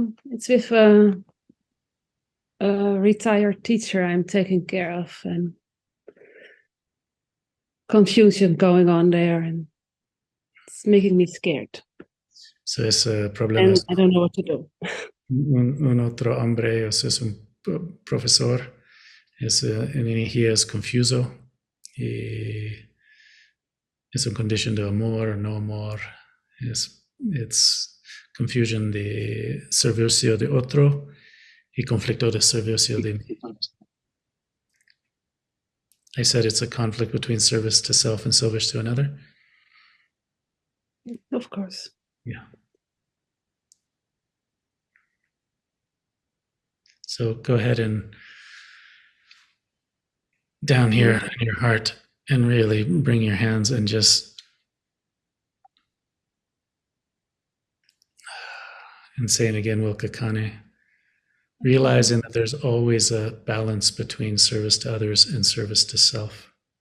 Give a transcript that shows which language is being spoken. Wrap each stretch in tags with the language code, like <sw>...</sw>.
<en>It's with a retired teacher I'm taking care of, and confusion going on there, and it's making me scared.</en> <es>So es problema.</es> <en>And I don't know what to do.</en> <es>Un otro hombre, es un profesor, he es confuso, y es una condición de amor o no amor.</es> <en>It's confusion</en> <es>de servicio de otro y conflicto de servicio de mí.</es> <en>I said it's a conflict between service to self and service to another. Of course. Yeah. So go ahead and down here in your heart and really bring your hands and just and saying again, Willka Kay, realizing that there's always a balance between service to others and service to self.</en>